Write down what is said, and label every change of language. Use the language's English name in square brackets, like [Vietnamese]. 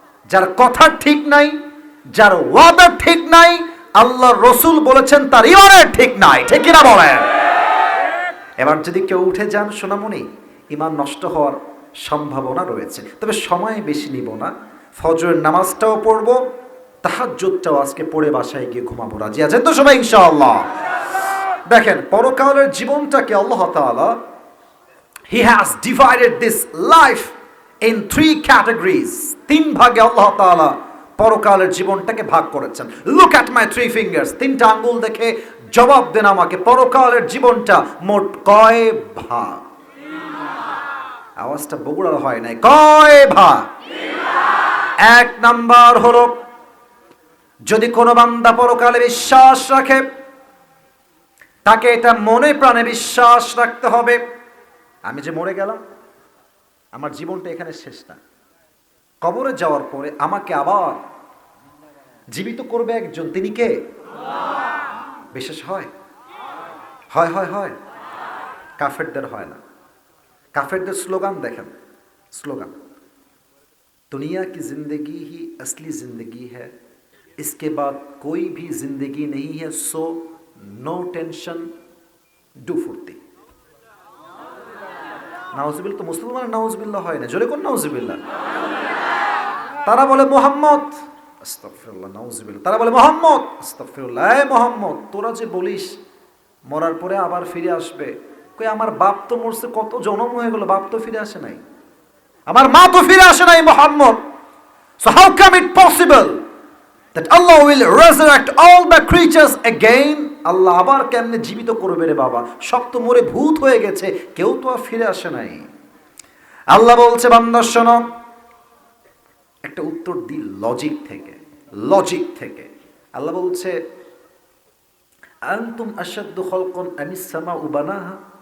[Bangla] যার কথা ঠিক নাই, যার ওয়াদা ঠিক নাই, আল্লাহর রাসূল বলেছেন তার ঈমানের ঠিক নাই, ঠিক কিনা বলেন? এবার যদি কেউ উঠে যান সোনামণি, ঈমান নষ্ট হওয়ার সম্ভাবনা রয়েছে। তবে সময় বেশি নিব না, ফজরের নামাজটাও পড়বো, তাহাজ্জুদটাও আজকে পড়ে বাসায় গিয়ে ঘুমাবো। রাজি আছেন তো সবাই ইনশাআল্লাহ? দেখেন পরকালের জীবনটাকে আল্লাহ তাআলা [English] He has divided this life in 3 categories. [Bangla] 3 ভাগে আল্লাহ তাআলা পরকালের জীবনটাকে ভাগ করেছেন। [English] Look at my 3 fingers. [Bangla] 3টা আঙ্গুল দেখে জবাব দেন আমাকে, পরকালের জীবনটা মোট কয় ভাগ? আওয়াজটা বগুড়ার হয় নাই, কয় ভাগ? 1 নাম্বার হলো, যদি কোনো বান্দা পরকালে বিশ্বাস রাখে তাকে এটা মনে প্রাণে বিশ্বাস রাখতে হবে, আমি যে মরে গেলাম, আমার জীবনটা এখানে শেষ না। কবরে যাওয়ার পরে আমাকে আবার জীবিত করবে একজন, তিনি কে? বিশেষ হয়, হয় হয় হয়, কাফেরদের হয় না। কাফেরদের স্লোগান দেখেন, স্লোগান, [Hindi] দুনিয়া কি জিंदगी ही असली जिंदगी है, इसके बाद कोई भी जिंदगी नहीं है, [English] So no tension do फुर्ती। [Bangla] নাউজুবিল্লাহ। তো মুসলমান নাউজুবিল্লাহ হয় না, জোরে কোন নাউজুবিল্লাহ। তারা বলে মোহাম্মদ আস্তাগফিরুল্লাহ, নাউজুবিল্লাহ। তারা বলে মুহাম্মদ, আস্তাগফিরুল্লাহ, এই মুহাম্মদ তোরা যে বলিস মরার পরে আবার ফিরে আসবে, কই আমার বাপ তো মরছে, কত জন্ম হয়ে গেল, বাপ তো ফিরে আসে নাই, আমার মা তো ফিরে আসে নাই Muhammad. [English] So how come it possible that Allah will resurrect all the creatures again? [Bangla] আল্লাহ আবার কেমনে জীবিত করবে রে বাবা, সব তো মরে ভূত হয়ে গেছে, কেউ তো আর ফিরে আসে নাই। আল্লাহ বলছে বান্দা শোনো, একটা উত্তর দি লজিক থেকে, লজিক থেকে। আল্লাহ বলছে [Arabic] আনতুম আশাদ্দু খালকান আমিস সামাউ বানাহা।